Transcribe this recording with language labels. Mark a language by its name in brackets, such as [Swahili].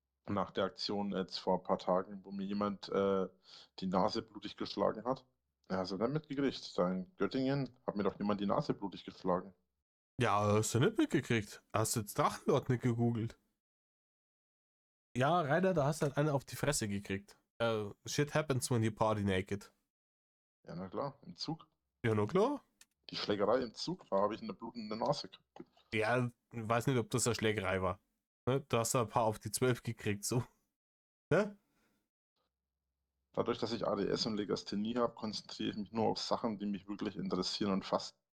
[German] Nach der Aktion jetzt vor ein paar Tagen, wo mir jemand die Nase blutig geschlagen hat. Ja, hast du dann mitgekriegt? Da in Göttingen hat mir doch jemand die Nase blutig geschlagen. Ja, hast du nicht mitgekriegt. Hast du jetzt Drachenlord nicht gegoogelt? Ja, Rainer, da hast du halt einen auf die Fresse gekriegt. [English] Shit happens when you party naked. [German] Ja, na klar, im Zug. Ja, na klar. Die Schlägerei im Zug, da habe ich eine blutende Nase gehabt. Ja, ich weiß nicht, ob das eine Schlägerei war. Ne? Du hast da ein paar auf die 12 gekriegt, so. Ne? Dadurch, dass ich ADS und Legasthenie habe, konzentriere ich mich nur auf Sachen, die mich wirklich interessieren und fast.